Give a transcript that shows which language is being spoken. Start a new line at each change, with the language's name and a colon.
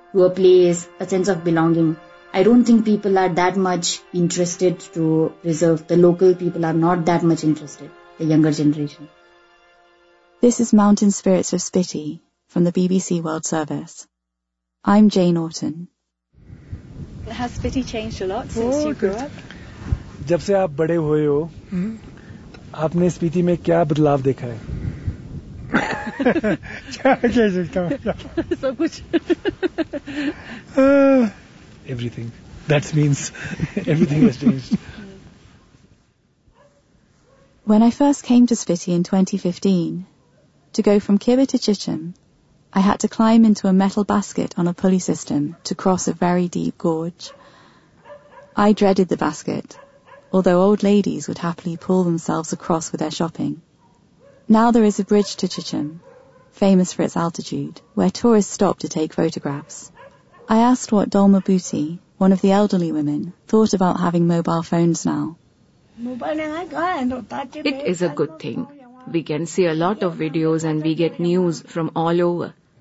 English: To a place, a sense of belonging. I don't think people are that much interested to preserve. The local people are not that much interested, the younger generation. This is Mountain Spirits of Spiti from the BBC World Service. I'm Jane Orton. Has Spiti changed a lot since you grew up?
Hindi: जब से आप बड़े हुए हो आपने स्पीति में क्या बदलाव देखा है क्या सोचता हूं सब कुछ
English: Everything that means everything has changed when I first came to Spiti in 2015 to go from Kibber to Chicham I had to climb into a metal basket on a pulley system to cross a very deep gorge I dreaded the basket although old ladies would happily pull themselves across with their shopping. Now there is a bridge to Chichen, famous for its altitude, where tourists stop to take photographs. I asked what Dolma Buti, one of the elderly women, thought about having mobile phones now. It is a good thing. We can see a lot of videos and we get news from all over.